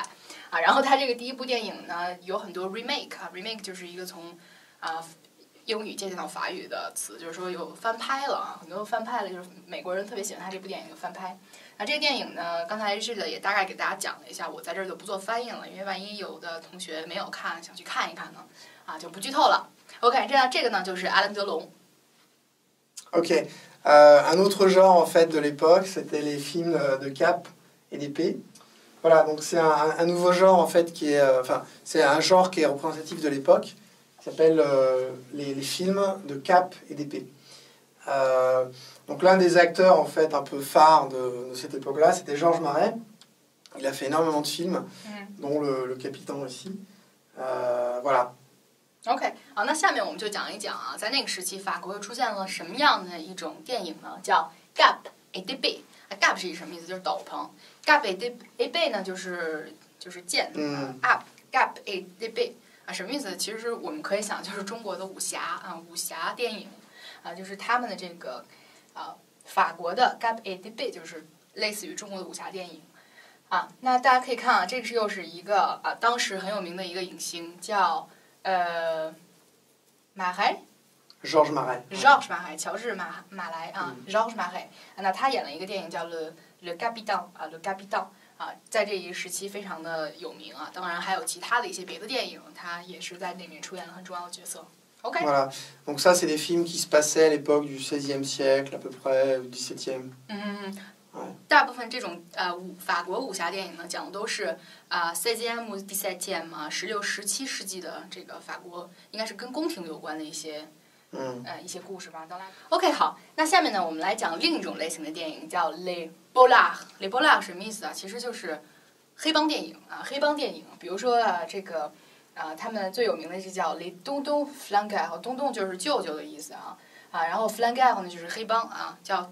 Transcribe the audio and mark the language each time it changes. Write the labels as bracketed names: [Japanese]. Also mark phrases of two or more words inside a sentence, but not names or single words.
[Chinese] 然后他这个第一部电影呢，有很多 remake 啊 ，remake 就是一个从英语借鉴到法语的词，就是说有翻拍了啊，很多翻拍了，就是美国人特别喜欢他这部电影的翻拍。那这个电影呢，刚才这个也大概给大家讲了一下，我在这儿就不做翻译了，因为万一有的同学没有看，想去看一看呢，就不剧透了。OK， 这个呢就是阿兰德龙。 [French] OK, un autre genre en fait de l'époque, c'était les films de cape et d'épée. Voilà, donc c'est un nouveau genre en fait qui est, c'est un genre qui est représentatif de l'époque, qui s'appelle les films de cape et d'épée. Donc l'un des acteurs en fait un peu phares de cette époque-là, c'était Georges Marais. Il a fait énormément de films, dont le Capitaine aussi. Voilà. [Chinese] OK， 好，那下面我们就讲一讲啊，在那个时期法国又出现了什么样的一种电影呢？叫 [French] cape et d'épée。 [Chinese] cape 是什么意思？就是斗篷。 [French] cape et d'épée [Chinese] 呢，就是剑 [French] cape et d'épée [Chinese] 什么意思？其实我们可以想，就是中国的武侠武侠电影就是他们的这个法国的 [French] cape et d'épée [Chinese] 就是类似于中国的武侠电影那大家可以看这个又是一个当时很有名的一个影星叫马海。 Georges Marais，乔治马莱 Georges Marais，那他演了一个电影叫 Le Capitaine 在这一个时期非常的有名当然还有其他的一些别的电影，他也是在里面出演了很重要的角色。OK。 [French] Voilà, donc ça c'est des films qui se passaient à l'époque du XVIe siècle à peu près, du XVIIe。 [Chinese] 大部分这种法国武侠电影呢，讲的都是16ou 1716、17世纪的这个法国，应该是跟宫廷有关的一些故事吧。当然 ，OK， 好，那下面呢，我们来讲另一种类型的电影，叫 [French] Les Polars。 Les Polars [Chinese] 什么意思其实就是黑帮电影黑帮电影，比如说这个他们最有名的是叫 Les Tonton Flingueurs，东东就是舅舅的意思然后 Flingueurs 呢就是黑帮叫。